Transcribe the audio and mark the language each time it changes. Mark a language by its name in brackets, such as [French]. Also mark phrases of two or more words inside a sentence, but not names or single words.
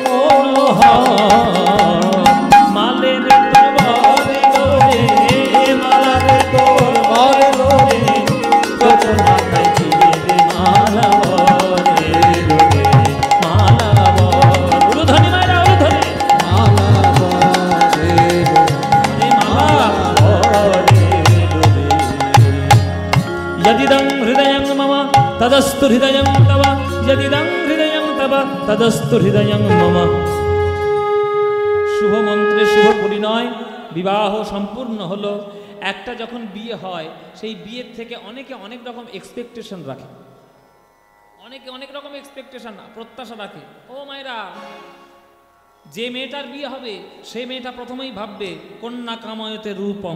[Bangla] মনোহর, মালের তোর বরে রে, মালার তোর বরে রে, তোর মাথায় দিয়ে রে মালা বরে রে, মালা বর। উলুধ্বনি মায়েরা, উলুধ্বনি। মালা বরে রে মালা বরে রে। [Sanskrit] यदिदं हृदयं मम तदस्तु हृदयं तव, यदिदं हृदयं तव तदस्तु हृदयं मम। [Bangla] শুভ মন্ত্রে শুভ পরিণয়, বিবাহ সম্পূর্ণ হলো। একটা যখন বিয়ে হয়, সেই বিয়ের থেকে অনেকে অনেক রকম এক্সপেকটেশন রাখে, অনেকে অনেক রকম এক্সপেকটেশন প্রত্যাশা রাখে। ও মায়েরা, যে মেয়েটার বিয়ে হবে সেই মেয়েটা প্রথমেই ভাববে [Sanskrit] কন্যা কামায়তে রূপং।